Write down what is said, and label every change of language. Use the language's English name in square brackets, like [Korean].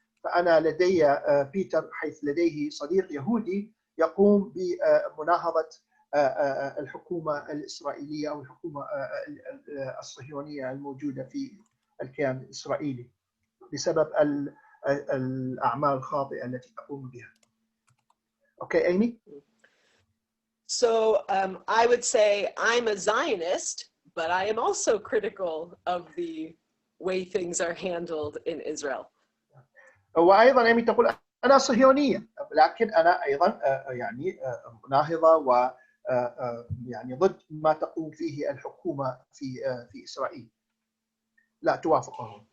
[Arabic] فأنا لدي بيتر حيث لديه صديق يهودي يقوم بمناهضة الحكومة الإسرائيلية أو الحكومة الصهيونية الموجودة في الكيان الإسرائيلي بسبب الأعمال الخاطئة التي تقوم بها. [English] Okay, Amy? So I would say I'm a Zionist, but I am also critical of the way things are handled in Israel. [Arabic] وأيضا إيمي تقول أنا صهيونية، لكن أنا أيضا يعني مناهضة و يعني ضد ما تقوم فيه الحكومة في إسرائيل، لا توافقهم.